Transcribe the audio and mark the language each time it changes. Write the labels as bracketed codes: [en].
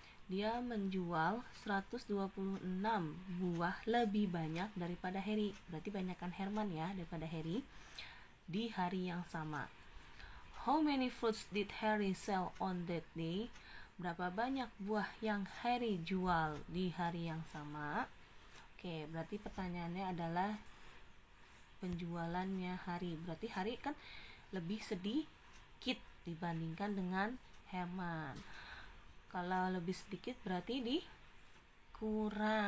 [id] Dia menjual 126 buah lebih banyak daripada Harry. Berarti banyakkan Herman ya daripada Harry di hari yang sama. [en] How many fruits did Harry sell on that day? [id] Berapa banyak buah yang Harry jual di hari yang sama? Berarti pertanyaannya adalah penjualannya Hari. Berarti Hari kan lebih sedikit dibandingkan dengan Herman. Kalau lebih sedikit berarti dikurang.